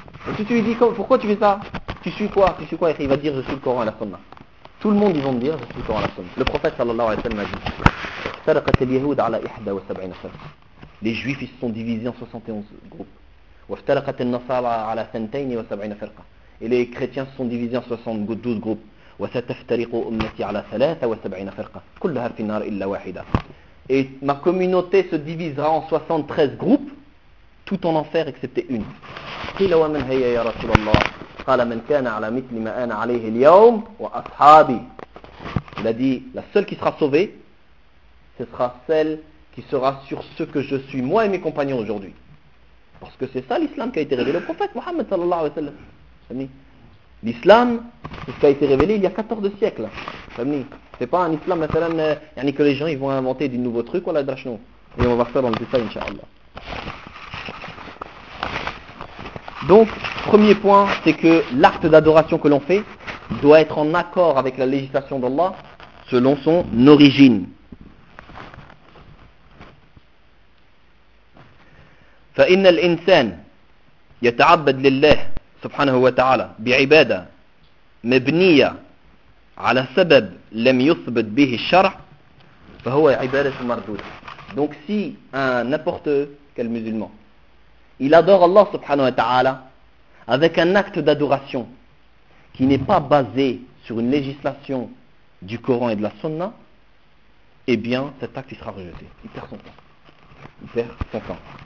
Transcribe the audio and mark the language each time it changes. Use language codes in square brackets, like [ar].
[fr] Et si tu lui dis, pourquoi tu fais ça? Tu suis quoi? Tu suis quoi? Il va dire, je suis le Coran à la Sunna. Tout le monde, ils vont me dire, je suis le Coran à la Sunna. Le prophète sallallahu alayhi wa sallam a dit, [ar] افترقت اليهود على 71 فرقة. [fr] Les juifs ils se sont divisés en 71 groupes. [ar] وافترقت النصارى على 72 فرقة. [fr] Et les chrétiens se sont divisés en 72 groupes. [ar] وستفترق امتي على 73 فرقة. كلها في النار الا واحدة. [fr] Et ma communauté se divisera en 73 groupes, tout en enfer excepté une. [ar] قيل ومن هي يا رسول الله؟ قال من كان على مثل ما انا عليه اليوم واصحابي. [fr] Il a dit, la seule qui sera sauvée, ce sera celle qui sera sur ce que je suis, moi et mes compagnons aujourd'hui. Parce que c'est ça l'islam qui a été révélé. Le prophète Mohammed sallallahu alayhi wa sallam. L'islam, c'est ce qui a été révélé il y a 14 siècles. C'est pas un islam, yani que les gens ils vont inventer du nouveau truc, voilà, drachno. Et on va voir ça dans le détail, inshallah. Donc, premier point, c'est que l'acte d'adoration que l'on fait doit être en accord avec la législation d'Allah selon son origine. [ar] فإن الإنسان يتعبد لله سبحانه وتعالى بعبادة مبنية على سبب لم يثبت به الشرع فهو عبادة مردودة. [fr] Donc si un n'importe quel musulman il adore Allah subhanahu wa ta'ala avec un acte d'adoration qui n'est pas basé sur une législation du Coran et de la Sunna, eh bien cet acte il sera rejeté. Il perd son temps. Il perd son temps.